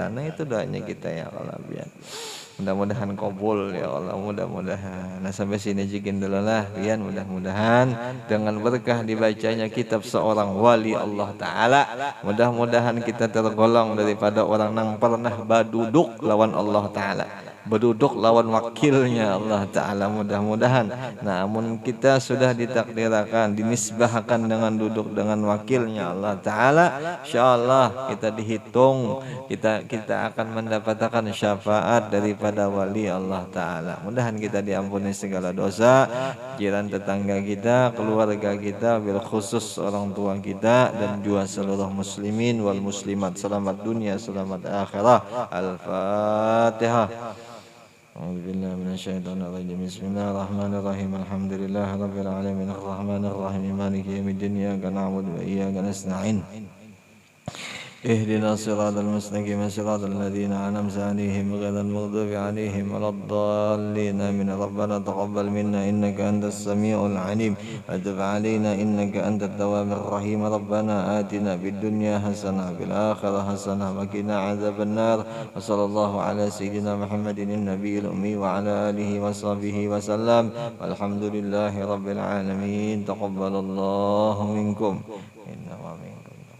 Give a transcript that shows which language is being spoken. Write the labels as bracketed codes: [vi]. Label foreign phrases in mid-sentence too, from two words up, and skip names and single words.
[bjn] Nah itu doanya kita ya Allah biar. Mudah-mudahan kabul ya Allah, mudah-mudahan. Nah sampai sini jikin dulu lah, pian mudah-mudahan dengan berkah dibacanya kitab seorang wali Allah Ta'ala, mudah-mudahan kita tergolong daripada orang yang pernah baduduk lawan Allah Ta'ala, berduduk lawan wakilnya Allah Ta'ala mudah-mudahan. [id] Namun kita sudah ditakdirkan dinisbahkan dengan duduk dengan wakilnya Allah Ta'ala, insyaallah kita dihitung kita akan mendapatkan syafaat daripada wali Allah Ta'ala. Mudahan kita diampuni segala dosa, jiran tetangga kita, keluarga kita, [ar] بالخصوص [id] orang tua kita dan juga seluruh [ar] المسلمين والمسلمات. [id] Selamat dunia, selamat akhirah. Al-Fatihah. [ar] أعوذ بالله من الشيطان الرجيم بسم الله الرحمن الرحيم الحمد لله رب العالمين الرحمن الرحيم مالك يوم الدين إياك نعبد وإياك نستعين اهدنا الصراط المستقيم صراط الذين أنعمت عليهم غير المغضوب عليهم ولا الضالين آمين ربنا تقبل منا إنك أنت السميع العليم وتب علينا إنك أنت التواب الرحيم ربنا آتنا في الدنيا حسنة وفي الآخرة حسنة وقنا عذاب النار وصلى الله على سيدنا محمد النبي الأمي وعلى آله وصحبه وسلم والحمد لله رب العالمين تقبل الله منكم إنما منكم